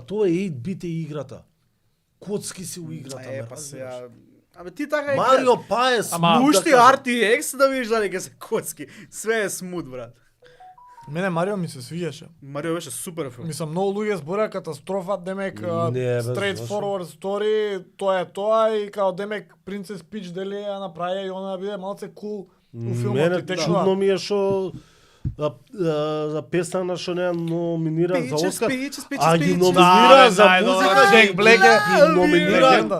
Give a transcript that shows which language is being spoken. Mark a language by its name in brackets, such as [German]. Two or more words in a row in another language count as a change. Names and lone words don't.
[Macedonian] Тоа е 8-бит е играта. Коцки си у играта, Е, ме па разбираш? сега. Абе ти така е. Марио па е Ама, смут, Пушти да кажам. RTX да видиш дали ќе се коцки. Све е смут, брат. Мене Марио ми се свиѓаше. Марио беше супер филм. Мислам, многу луѓе збореа катастрофа, демек Не, бе, [English] straight [Macedonian] зашо? [English] forward story, [Macedonian] тоа е тоа и као демек Принцес Пич дали ја направија и она да биде малце кул у филмот Мене и текнува. чудно ми е што за песна на што не е номиниран за Оскар. А ги Да, номинира бе, за најдобро, музика, Джек Блек е ги номинира легенда.